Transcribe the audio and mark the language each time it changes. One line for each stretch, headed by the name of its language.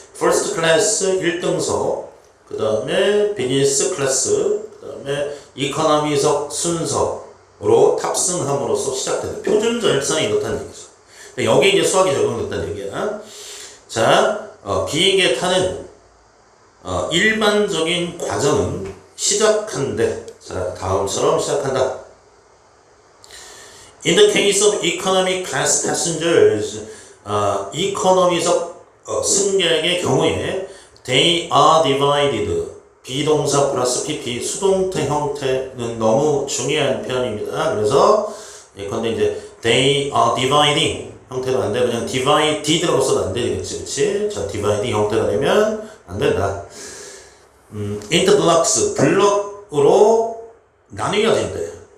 Korean: first class 1등석, 그 다음에 business class, 그 다음에 economy석 순서로 탑승함으로써 시작된다. 표준 절차는 이렇다는 얘기죠. 여기에 이제 수학이 적용됐다는 얘기야. 자, 비행기에 타는 일반적인 과정은 시작한대. 자, 다음처럼 시작한다.
English: In the case of economy class passengers,
Korean: 이코노미석 승객의 경우에
English: they are divided.
Korean: 비동사 플러스 pp 수동태 형태는 너무 중요한 표현입니다. 그래서 예컨대 이제
English: they are dividing
Korean: 형태가 안 돼. 그냥 divided라고 써도 안 되겠지, 그렇지? 자, dividing 형태가 되면 안 된다.
English: into blocks
Korean: 블럭으로 나뉘어진대.